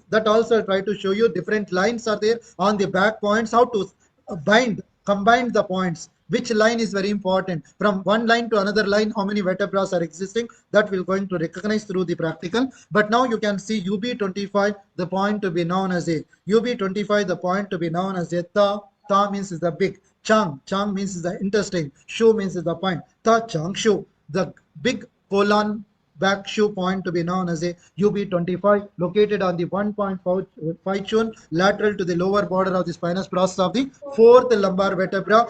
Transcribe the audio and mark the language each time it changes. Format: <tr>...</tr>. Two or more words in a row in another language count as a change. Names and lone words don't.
<en>That also I'll try to show you. Different lines are there on the back points. How to combine the points. Which line is very important. From one line to another line, how many vertebrae are existing? That we're going to recognize through the practical. But now you can see UB25, the point to be known as a UB25, the point to be known as a Ta. Ta means is the big. Chang means is the intestine. Shu means is the point. Ta Chang Shu, the big colon back shoe point to be known as a UB25, located on the 1.5 chun lateral to the lower border of the spinous process of the fourth lumbar vertebra.</en>